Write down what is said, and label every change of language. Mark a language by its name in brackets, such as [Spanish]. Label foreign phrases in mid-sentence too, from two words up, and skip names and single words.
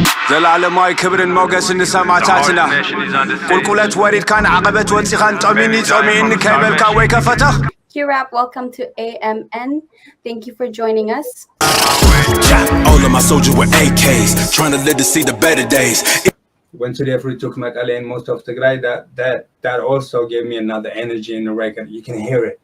[Tigrinya] ዘላለማዊ ክብርን ሞገስን ንሰማዕታትና ቁልቁለት ወሪድካን ዓቐበት ወፂኻን ጦሚኒ ጾሚእኒ ከይበልካ ወይ ከፈተኽ [English] Q-Rap, welcome to AMN. Thank you for joining us. All of my soldiers were AKs, trying to live to see the better days. When Today Free took Makale and most of the guy, that also gave me another energy in the record. You can hear it.